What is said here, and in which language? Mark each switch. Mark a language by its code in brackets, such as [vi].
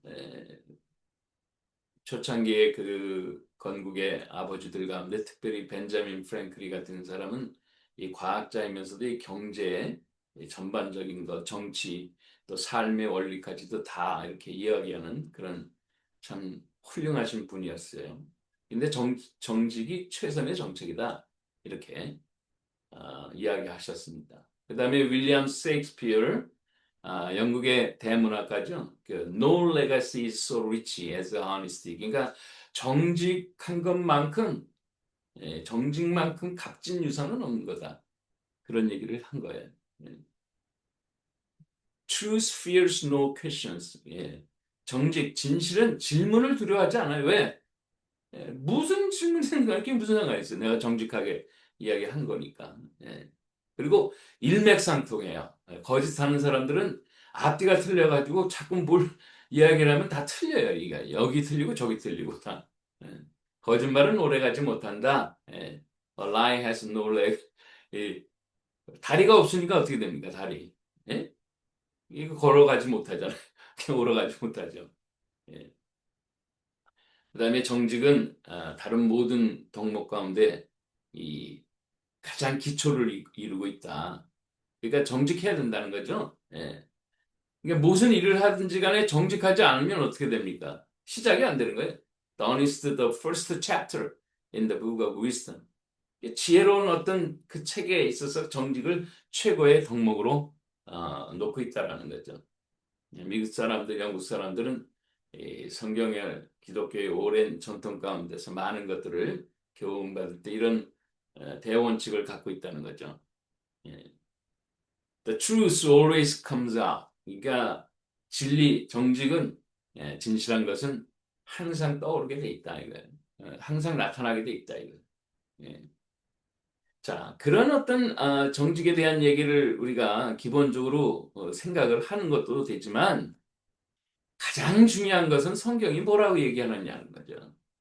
[ko] 예, 초창기의 그 건국의 아버지들 가운데 특별히 벤자민 프랭클리 같은 사람은 이 과학자이면서도 이 경제, 이 전반적인 것, 정치, 또 삶의 원리까지도 다 이렇게 이야기하는 그런 참 훌륭하신 분이었어요. 근데 정직이 최선의 정책이다. 이렇게 이야기하셨습니다. 그 다음에 윌리엄 셰익스피어, 영국의 대문학가죠. [en] 그 No legacy is so rich as honesty. [ko] 그러니까 정직한 것만큼, 정직만큼 값진 유산은 없는 거다. 그런 얘기를 한 거예요. 예. [en] Truth fears no questions. [ko] 예. 정직, 진실은 질문을 두려워하지 않아요. 왜? 예, 무슨 질문인가 이게 무슨 상관이 있어요. 내가 정직하게 이야기한 거니까. 예. 그리고 일맥상통해요. 예, 거짓하는 사람들은 앞뒤가 틀려가지고 자꾸 뭘 이야기를 하면 다 틀려요. 이게 여기 틀리고 저기 틀리고 다. 예. 거짓말은 오래가지 못한다. [en] 예. A lie has no leg. [ko] 이, 다리가 없으니까 어떻게 됩니까? 다리. 예? 이거 걸어가지 못하잖아요. 오러가지 못하죠. 예. 그다음에 정직은 다른 모든 덕목 가운데 이 가장 기초를 이루고 있다. 그러니까 정직해야 된다는 거죠. 예. 그러니까 무슨 일을 하든지 간에 정직하지 않으면 어떻게 됩니까? 시작이 안 되는 거예요. [en] The honest, the first chapter in the book of wisdom. [ko] 지혜로운 어떤 그 책에 있어서 정직을 최고의 덕목으로 놓고 있다라는 거죠. 미국 사람들, 영국 사람들은 이 성경의 기독교의 오랜 전통 가운데서 많은 것들을 교훈받을 때 이런 대원칙을 갖고 있다는 거죠. 예. [en] The truth always comes out. [ko] 그러니까 진리, 정직은 진실한 것은 항상 떠오르게 돼 있다 이거예요. 항상 나타나게 돼 있다 이거예요. 예. 자, 그런 어떤 정직에 대한 얘기를 우리가 기본적으로 생각을 하는 것도 되지만 가장 중요한 것은 성경이 뭐라고 얘기하느냐는 거죠.